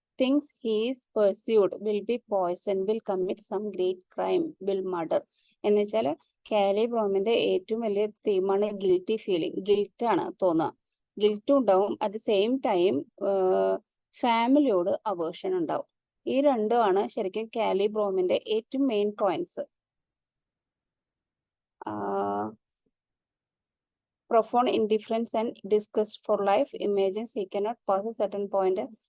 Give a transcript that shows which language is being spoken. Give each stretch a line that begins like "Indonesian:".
English: Thinks he is pursued, will be poisoned, will commit some great crime, will murder.
Malayalam: എന്ന് വെച്ചാൽ കാലിബ്രോമിന്റെ ഏറ്റവും വലിയ തീമാണ് guilty feeling. Guilt ആണ് തോന്നുക, ഗിൽറ്റും ഉണ്ടാവും.
English: at the same time
Malayalam: ഫാമിലിയോട് aversion ഉണ്ടാവും. ഈ രണ്ടുമാണ് ശരിക്കും കാലിബ്രോമിന്റെ ഏറ്റവും main points.
English: profound indifference and disgust for life, imagines he cannot pass a certain point.